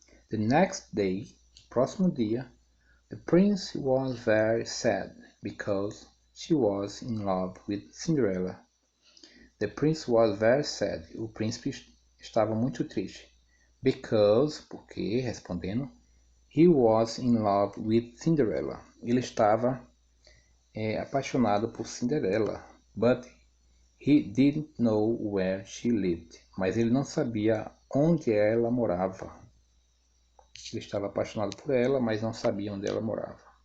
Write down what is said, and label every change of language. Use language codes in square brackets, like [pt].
[en] The next day, [pt] próximo dia, [en] the prince was very sad because she was in love with Cinderella. The prince was very sad. [pt] O príncipe estava muito triste. [en] Because, [pt] porque, respondendo, [en] he was in love with Cinderella. [pt] Ele estava apaixonado por Cinderela. [en] But he didn't know where she lived. [pt] Mas ele não sabia onde ela morava. Ele estava apaixonado por ela, mas não sabia onde ela morava.